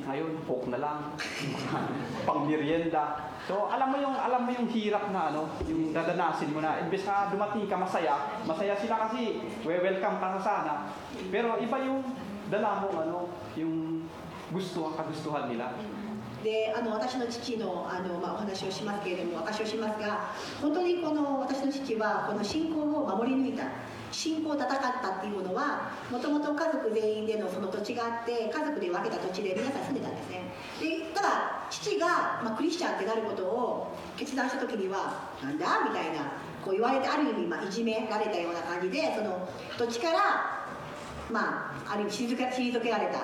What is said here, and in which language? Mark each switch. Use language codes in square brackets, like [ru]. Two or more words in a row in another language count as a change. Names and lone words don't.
[tl] Ngayon, coke na lang. Pang merienda. So, alam mo yung hirap na, yung dadanasin mo na. Imbes na dumating ka, masaya sila kasi, welcome ka sana. Pero iba yung dala mo, yung kagustuhan nila. [ja] で私の父のお話をしますけれども、証しをしますが、本当に私の父はこの信仰を守り抜いた、信仰を戦ったっていうのは、もともと家族全員でのその土地があって、家族で分けた土地で皆さん住んでたんですね。でただ父が、クリスチャンってなることを決断した時には、なんだみたいなこう言われて、ある意味、いじめられたような感じで、その土地から、ある意味退けられた。